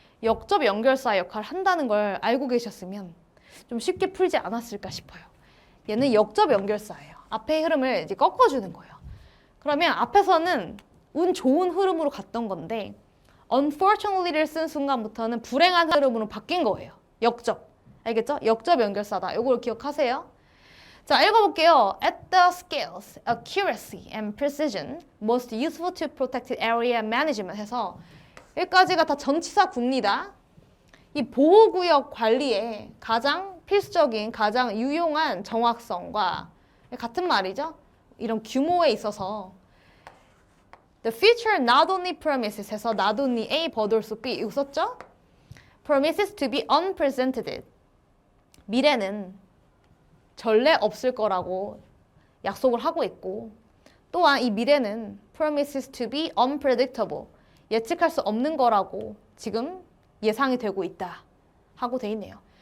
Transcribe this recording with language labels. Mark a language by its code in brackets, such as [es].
[ko] 역접 연결사 역할을 한다는 걸 알고 계셨으면 좀 쉽게 풀지 않았을까 싶어요. 얘는 역접 연결사예요. 앞의 흐름을 이제 꺾어주는 거예요. 그러면 앞에서는 운 좋은 흐름으로 갔던 건데 unfortunately를 쓴 순간부터는 불행한 흐름으로 바뀐 거예요. 역접. 알겠죠? 역접 연결사다. 이걸 기억하세요. 자, 읽어볼게요. [en] At the scales, accuracy and precision most useful to protected area management [ko] 해서 여기까지가 다 전치사 구입니다. 이 보호구역 관리에 가장 필수적인, 가장 유용한 정확성과 같은 말이죠. 이런 규모에 있어서 [en] The future not only promises 해서 not only A, but also B [ko] 이거 썼죠? [en] Promises to be unprecedented. [ko] 미래는 전례 없을 거라고 약속을 하고 있고 또한 이 미래는 [en] promises to be unpredictable. [ko] 예측할 수 없는 거라고 지금 예상이 되고 있다 하고 돼 있네요.